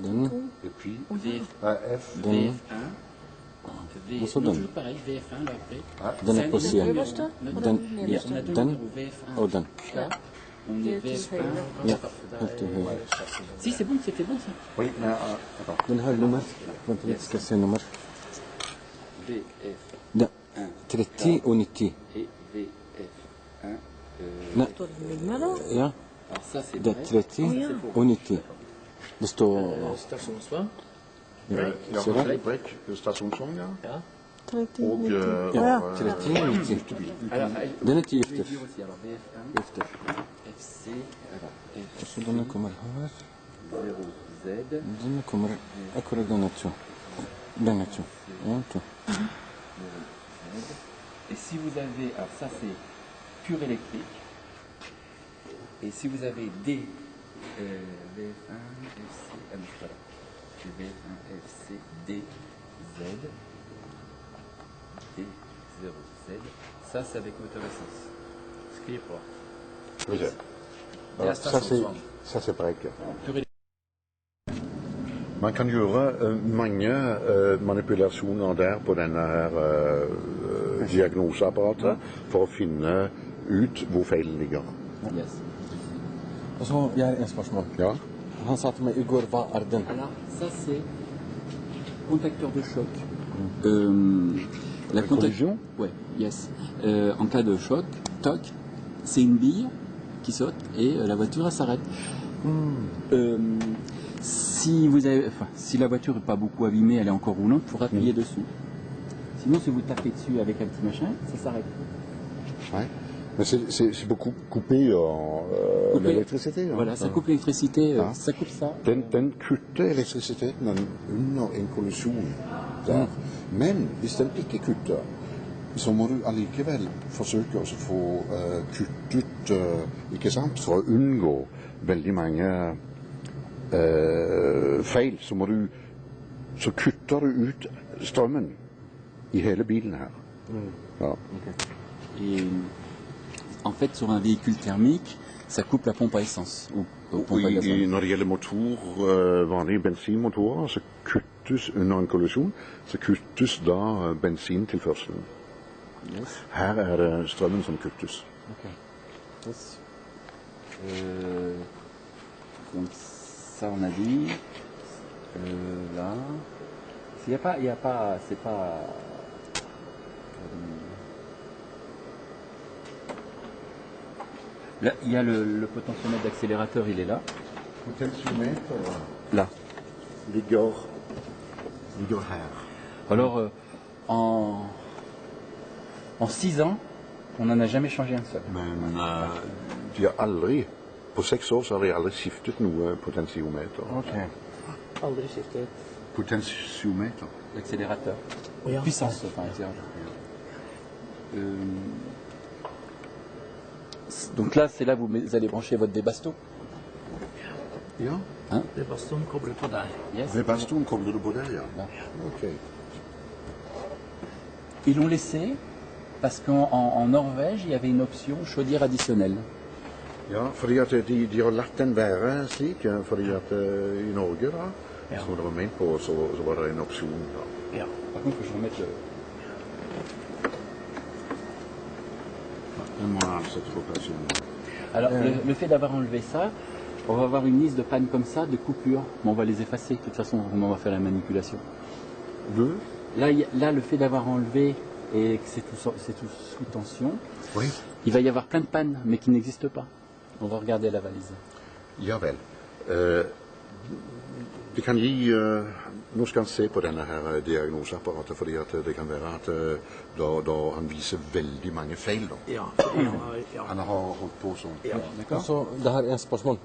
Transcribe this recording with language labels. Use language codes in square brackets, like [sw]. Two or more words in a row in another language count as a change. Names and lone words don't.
[no] Denne. [fr] Et puis, F. VF1. [no] Hvorfor [fr] Non, [no] den? [fr] toujours pareil, VF1 là après. [no] Den er på siden. Øverste og Den, den ja, nederste. [fr] On a deux [no] den [fr] numéros, VF1. [no] og den. [fr] K, on est VF1. [no] Ja, helt til høyre. [fr] Si, c'est bon, c'était bon ça. Oui, mais attends. [no] Den har nummer. Vent litt, skal jeg se nummer. VF1 Ja, 30 og 90. [fr] et VF1. [no] Nei, Står det nummer da? ja, [fr] Alors ça, c'est [no] det er break. 30 og 90. Det står... Stasjonsvagn? Ja, Ser du? break, stasjonsvogn, ja. Ja. 30 Og, Ja, 30 og 90. [fr] Alors, [no] Den er til [fr] je vais [no] gifter. [fr] dire aussi, alors VF1, [no] Gifter. [fr] FC, alors [no] Så denne kommer her. F0Z, Denne kommer akkurat denne to. Denne to. En, to. [fr] et si vous avez, alors ça c'est pur électrique, et si vous avez D, VF1, FC, ah non, voilà, c'est VF1, FC, D, Z, D0Z, ça c'est avec moteur essence. [no] Skriv på. Skal vi se. Det er stasjonsvagn. [fr] Ça c'est break. Pur électrique. [no] Man kan gjøre mange manipulasjoner der på denne her diagnoseapparatet for å finne ut hvor feilen ligger. Yes. Og så jeg har en spørsmål. Ja. Han sa til meg i går, hva er den? [fr] Alors, ça c'est contacteur de choc. La collision? Ouais, yes. En cas de choc, toc, c'est une bille qui saute et la voiture elle s'arrête. Si la voiture n'est pas beaucoup abîmée, elle est encore roulante, il faut appuyer dessus. Sinon, si vous tapez dessus avec un petit machin, ça s'arrête. Ouais. Mais c'est beaucoup coupé Coupé. l'électricité. Hein. Voilà, ça coupe l'électricité, [no] Ja. [fr] ça coupe ça. [no] Den kutter elektrisiteten under en kollisjon der. Men hvis den ikke kutter, så må du allikevel forsøke å få kuttet, ikke sant, for å unngå veldig mange feil. Så kutter du ut strømmen i hele bilen her. Ja. [fr] Et en fait, sur un véhicule thermique, ça coupe la pompe à essence. Ou pompe à gazole. [no] Når det gjelder vanlige bensinmotorer, så kuttes under en kollisjon, så kuttes da bensintilførselen. Yes. Her er det strømmen som kuttes. Ok. Yes. [fr] Donc ça on a dit. Là. Il y a pas, c'est pas. Là, il y a le potentiomètre d'accélérateur, il est là. Là. [no] Ligger her. [fr] Alors, en 6 ans, on n'en a jamais changé un seul. [no] Men de har aldri, på 6 år så har de aldri skiftet noe potentiometer. Aldri skiftet. Potentiometer? [fr] L'accélérateur. [no] Oh, ja. [fr] Puissance, enfin, accélérateur. Donc là, c'est là où vous allez brancher votre débasto. [no] Ja. Debastoen kobler på der. Yes. Webastoen kobler du på der, ja. Ok. [fr] Ils l'ont laissé parce qu'en Norvège, il y avait une option chaudière additionnelle. [no] Ja, fordi at de har latt den være slik, fordi at i Norge da, Ja. som det var ment på, så var det en opsjon da. Ja. [fr] Par contre, faut que je remette le... [no] Den må altså få plass igjen. [fr] Alors, le fait d'avoir enlevé ça, on va avoir une liste de pannes comme ça, de coupures. Mais on va les effacer. De toute façon, on va faire la manipulation. Là, là, le fait d'avoir enlevé et que c'est tout sous tension, Oui. il va y avoir plein de pannes, mais qui n'existent pas. On va regarder la valise. [no] Ja vel. Vi kan gi Nå skal han se på denne her diagnoseapparatet, fordi at det kan være at da han viser veldig mange feil. Da. Ja. Han har holdt på sånn. Altså, det her er et spørsmål.